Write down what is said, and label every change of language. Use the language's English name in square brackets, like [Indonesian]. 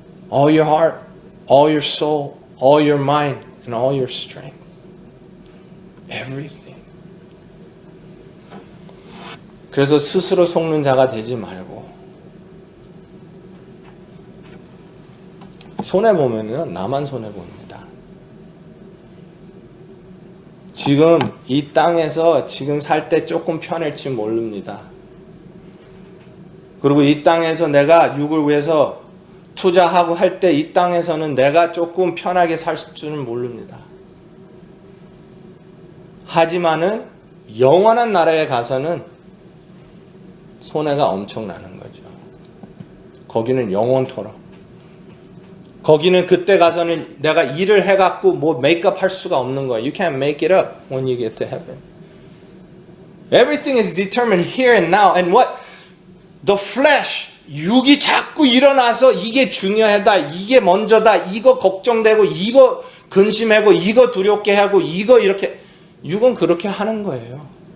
[English] All your heart, all your soul, all your mind, and all your strength. Everything. [Korean] 그래서 스스로 속는 자가 되지 말고 손해보면은 나만 손해봅니다. 지금 이 땅에서 지금 살 때 조금 편할지 모릅니다. 그리고 이 땅에서 내가 육을 위해서 투자하고 할 때 이 땅에서는 내가 조금 편하게 살 줄은 모릅니다. 하지만은 영원한 나라에 가서는 손해가 엄청나는 거죠. 거기는 영원토록. 거기는 그때 가서는 내가 일을 해갖고 뭐 메이크업 할 수가 없는 거예요. [English] You can't make it up when you get to heaven. Everything is determined here and now. And what? The flesh, [Korean] 육이 자꾸 일어나서 이게 중요하다, 이게 먼저다, 이거 걱정되고, 이거 근심하고, 이거 두렵게 하고, 이거 이렇게. 육은 그렇게 하는 거예요.